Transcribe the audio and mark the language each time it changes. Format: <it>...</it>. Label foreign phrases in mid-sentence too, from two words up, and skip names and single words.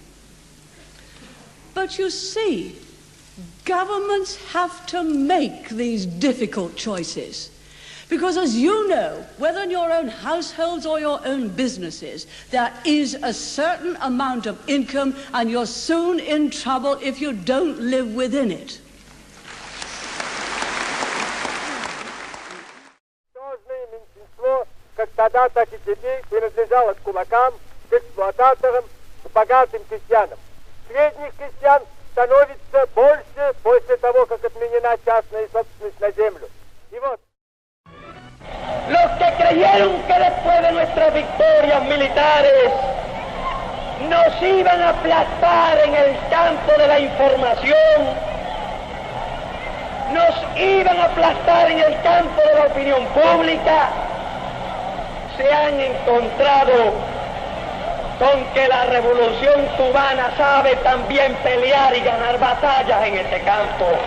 <en>But you see, governments have to make these difficult choices. Because as you know, whether in your own households or your own businesses, there is a certain amount of income and you're soon in trouble if you don't live within it.</en> <ru>Когда-то теперь принадлежало к кулакам, к эксплуататорам, к богатым крестьянам. Средних крестьян становится больше после того, как отменена частная собственность на землю. И вот.</ru> <es>Los que creyeron que después de nuestras victorias militares nos iban a aplastar en el campo de la información, nos iban a aplastar en el campo de la opinión pública, se han encontrado con que la revolución cubana sabe también pelear y ganar batallas en ese campo.</es>